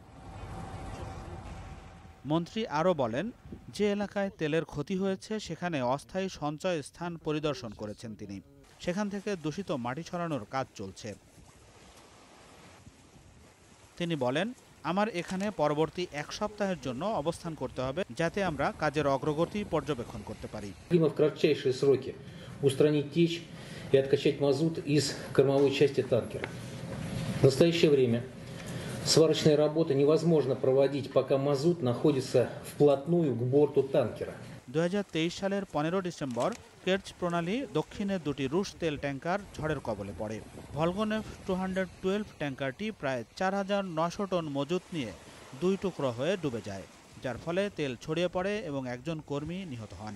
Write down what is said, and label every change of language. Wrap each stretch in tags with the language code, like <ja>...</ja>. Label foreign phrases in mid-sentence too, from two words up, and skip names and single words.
<bn>মন্ত্রী আরও বলেন, যে এলাকায় তেলের ক্ষতি হয়েছে সেখানে অস্থায়ী সঞ্চয় স্থান পরিদর্শন করেছেন তিনি। সেখান থেকে দূষিত মাটি ছড়ানোর কাজ চলছে। তিনি বলেন, আমার এখানে পরবর্তী 1 সপ্তাহের জন্য অবস্থান করতে হবে, যাতে আমরা কাজের অগ্রগতি পর্যবেক্ষণ করতে পারি।</bn> <ru>В кратчайшие сроки устранить течь и откачать мазут из кормовой части танкера. В настоящее время сварочные работы невозможно проводить, пока мазут находится вплотную к борту танкера.</ru> <bn>2023 সালের 15 ডিসেম্বর কের্চ প্রণালী দক্ষিণে 2টি রুশ তেল ট্যাঙ্কার ঝড়ের কবলে পড়ে। ভলগনেফ 212 ট্যাঙ্কারটি প্রায় 4900 টন মজুত নিয়ে 2 টুকরো হয়ে ডুবে যায়, যার ফলে তেল ছড়িয়ে পড়ে এবং একজন কর্মী নিহত হন।</bn>